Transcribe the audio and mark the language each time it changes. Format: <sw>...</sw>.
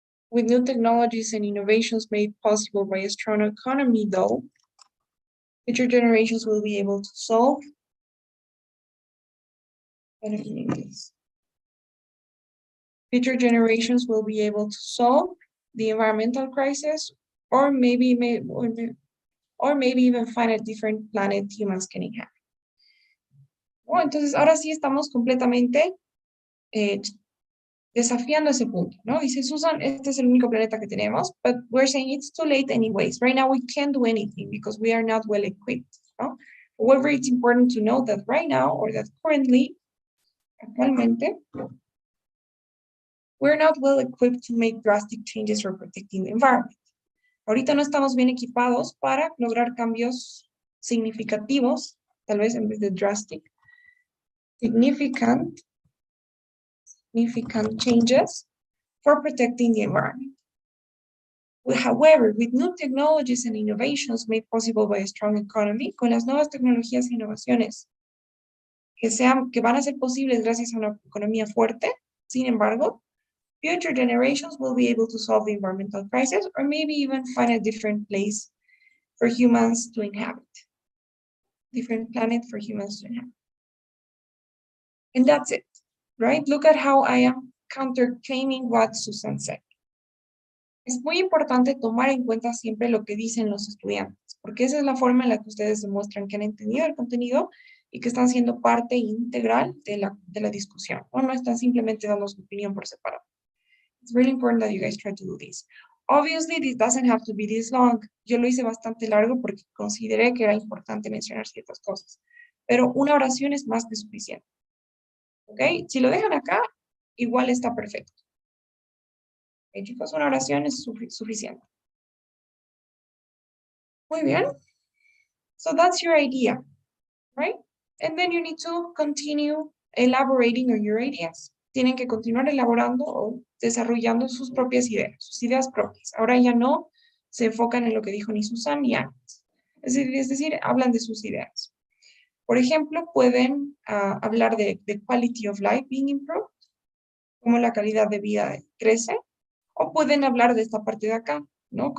<en>With new technologies and innovations made possible by a strong economy, though, future generations will be able to solve future generations will be able to solve the environmental crisis, or maybe even find a different planet humans can inhabit.</en> <es>Oh, entonces, ahora sí estamos completamente desafiando ese punto, ¿no? Dice Susan, este es el único planeta que tenemos,</es> <en>but we're saying it's too late anyways. Right now we can't do anything because we are not well equipped, ¿no? However, it's important to know that right now, or that currently, actualmente, we're not well equipped to make drastic changes for protecting the environment.</en> <es>Ahorita no estamos bien equipados para lograr cambios significativos, tal vez en vez de</es> <en>drastic, significant changes for protecting the environment. However, with new technologies and innovations made possible by a strong economy,</en> <es>con las nuevas tecnologías e innovaciones que van a ser posibles gracias a una economía fuerte, sin embargo,</es> <en>future generations will be able to solve the environmental crisis, or maybe even find a different place for humans to inhabit. Different planet for humans to inhabit. And that's it, right? Look at how I am counterclaiming what Susan said.</en> <es>Es muy importante tomar en cuenta siempre lo que dicen los estudiantes, porque esa es la forma en la que ustedes demuestran que han entendido el contenido y que están siendo parte integral de la discusión, ¿no? No están simplemente dando su opinión por separado.</es> <en>It's really important that you guys try to do this. Obviously, this doesn't have to be this long.</en> <es>Yo lo hice bastante largo porque consideré que era importante mencionar ciertas cosas, pero una oración es más que suficiente. ¿Ok? Si lo dejan acá, igual está perfecto. ¿Ok, chicos? Una oración es suficiente. Muy bien.</es> <en>So that's your idea, right? And then you need to continue elaborating on your ideas.</en> <es>Tienen que continuar elaborando o desarrollando sus propias ideas, sus ideas propias. Ahora ya no se enfocan en lo que dijo ni Susan ni antes. Es decir, hablan de sus ideas. Por ejemplo, pueden hablar de</es> <en>quality of life being improved,</en> <es>cómo la calidad de vida crece, o pueden hablar de esta parte de acá, ¿no?</es>